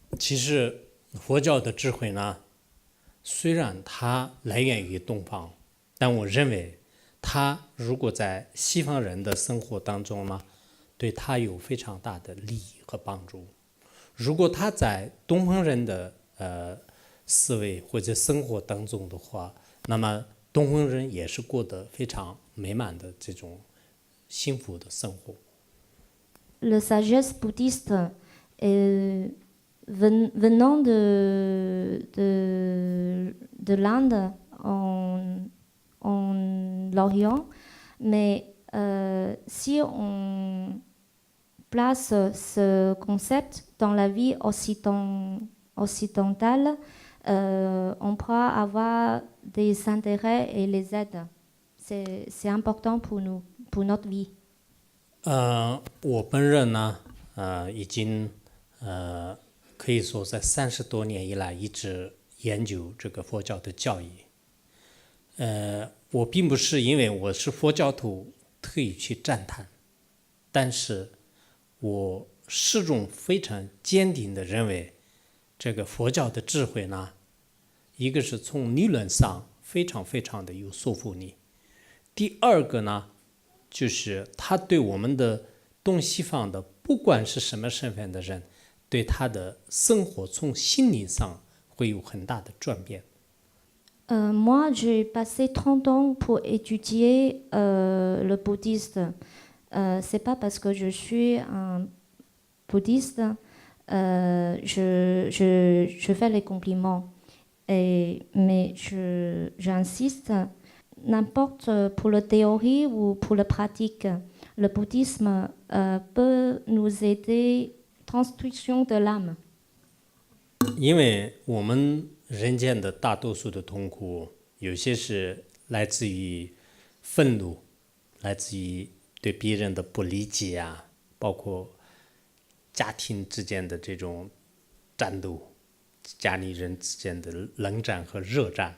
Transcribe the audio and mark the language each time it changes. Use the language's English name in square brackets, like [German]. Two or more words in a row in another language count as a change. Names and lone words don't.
[Chinese] 其实佛教的智慧呢，虽然它来源于东方，但我认为它如果在西方人的生活当中呢，对他有非常大的利益和帮助。如果他在东方人的思维或者生活当中的话，那么东方人也是过得非常美满的这种幸福的生活。 [French] Le sagesse bouddhiste venant de l'Inde en l'Orient, mais si on place ce concept dans la vie occidentale, on pourra avoir des intérêts et les aides. C'est important pour nous, pour notre vie. [Chinese] 我本人呢，已经可以说在30多年以来一直研究这个佛教的教义。我并不是因为我是佛教徒特意去赞叹，但是我始终非常坚定地认为，这个佛教的智慧呢，一个是从理论上非常非常的有说服力，第二个呢，就是他对我们的东西方的不管是什么身份的人，对他的生活从心理上会有很大的转变。 [French] Moi, j'ai passé 30 ans pour étudier le bouddhisme. C'est pas parce que je suis un bouddhiste, je fais les compliments. Mais j'insiste, n'importe pour la théorie ou pour la pratique, le bouddhisme peut nous aider transmission de l'âme. [Chinese] 因为我们人间的大多数的痛苦，有些是来自于愤怒，来自于对别人的不理解啊，包括家庭之间的这种战斗，家里人之间的冷战和热战。